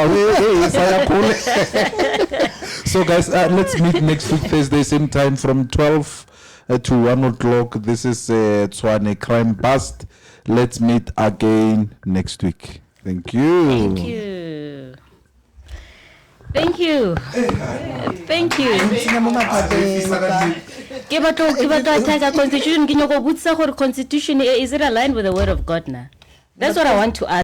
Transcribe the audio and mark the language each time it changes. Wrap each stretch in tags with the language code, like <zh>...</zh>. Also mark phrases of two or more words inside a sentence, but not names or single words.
<en>So guys, let's meet next week Thursday, same time from 12 to 1 o'clock. This is Tshwane Crime Bust. Let's meet again next week. Thank you. Thank you. Thank you. Thank you.</en> <tn>Ke batla</tn> <en>attack constitution</en> <tn>ke nyoko butsa gore</tn> <en>constitution is it aligned with the word of God now? That's what I want to ask.</en>